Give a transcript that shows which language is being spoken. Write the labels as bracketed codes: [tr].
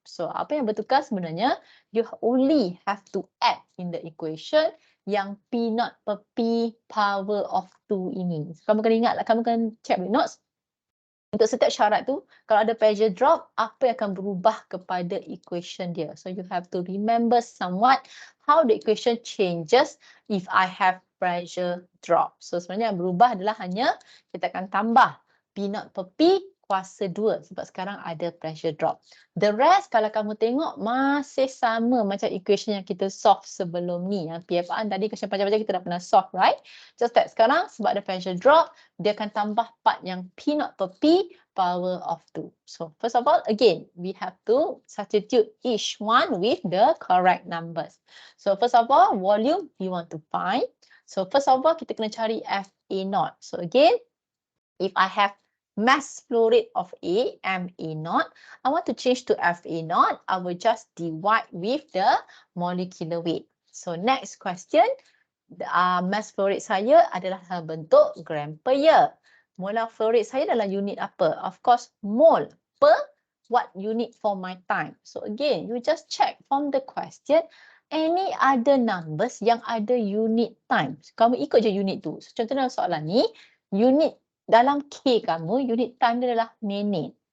[en] So [ms] apa yang bertukar sebenarnya, [en] you only have to add in the equation yang P0 per P power of 2 ini. [ms] So, kamu kena ingat lah, kamu kena [en] check with notes. [ms] Untuk setiap syarat tu, kalau ada pressure drop, apa yang akan berubah kepada equation dia. [en] So you have to remember somewhat how the equation changes if I have pressure drop. [ms] So sebenarnya yang berubah adalah hanya kita akan tambah P0 per P kuasa 2 sebab sekarang ada pressure drop. [en] The rest [ms] kalau kamu tengok masih sama macam equation yang kita solve sebelum ni. Yang PFR tadi question panjang-panjang kita dah pernah solve, [en] right? Just that [ms] sekarang sebab ada pressure drop, dia akan tambah part yang P0 per P [en] power of 2. So first of all, again, we have to substitute each one with the correct numbers. So first of all, volume we want to find. So first of all, [ms] kita kena cari [en] FA0. So again, if I have mass flow rate of A, MA0, I want to change to FA0, I will just divide with the molecular weight. So next question, mass flow rate [ms] saya adalah dalam bentuk [en] gram per year. [ms] Molar flow rate saya dalam unit apa? [en] Of course, mole per what unit for my time. So again, you just check from the question, any other numbers [ms] yang ada [en] unit time. [ms] Kamu ikut je unit tu. So, contoh dalam soalan ni, unit dalam K kamu, unit time dia adalah minute.